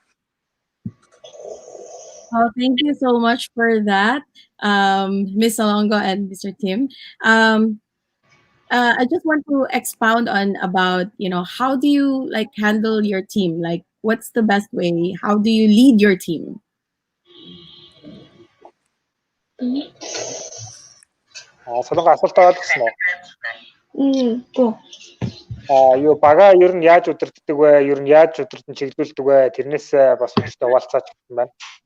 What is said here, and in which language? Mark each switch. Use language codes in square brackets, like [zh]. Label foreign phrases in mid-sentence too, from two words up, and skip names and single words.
[en] Oh, thank you so much for that, Ms. Solongo and Mr. Tim. I just want to expound on about, how do you handle your team? Like, what's the best way? How do you lead your team? [mn] Солонго асуулт аваад гисэн үү? Гоо. Юу бага ер нь яаж удирддаг вэ? Ер нь яаж удирдан чиглүүлдэг вэ? Тэрнээс бас өөртөө хуваалцаач гэсэн байна.